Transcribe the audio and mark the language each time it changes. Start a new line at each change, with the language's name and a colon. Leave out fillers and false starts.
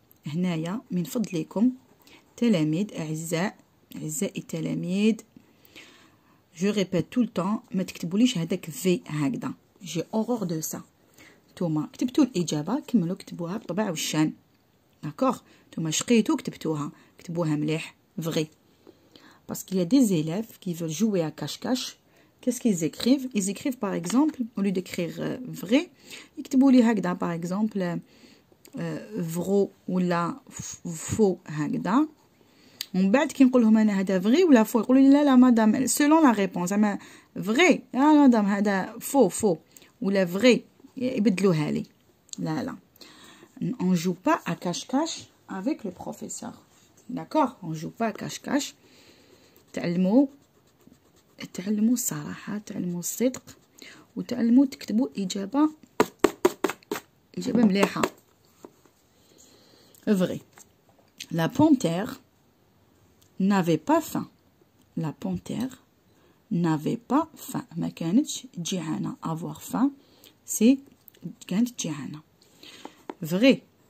Arabic: هنايا من فضلكم تلاميذ أعزاء التلاميذ.
French: Je répète tout le temps.
Arabic: ما تكتبوليش هذاك في هكذا.
French: J'ai horreur de ça.
Arabic: نتوما كتبتوا الإجابة كملوا كتبوها بالطبع والشان. D'accord. نتوما شقيتوا كتبتوها. كتبوها مليح. Vrai.
French: Parce qu'il y a des élèves qui veulent jouer à cache-cache. Qu'est-ce qu'ils écrivent? Ils écrivent par exemple, au lieu d'écrire vrai, ils écrivent par exemple vrai ou la faux.
Arabic: On بعد كي نقول لهم انا هذا vrai ولا faux يقولوا لي لا لا مدام
French: selon la réponse
Arabic: اما vrai لا مدام هذا faux ولا vrai يبدلوها لي. لا لا.
French: On joue pas à cache-cache avec le professeur. D'accord? On joue pas à cache-cache.
Arabic: تعلموا الصراحة، تعلموا الصدق، وتعلموا تكتبوا إجابة مليحة.
French: Vrai. La panthère n'avait pas faim. La panthère n'avait pas faim.
Arabic: ما كانتش جيعانة.
French: Avoir faim, c'est
Arabic: كانت جيعانة.
French: Vrai.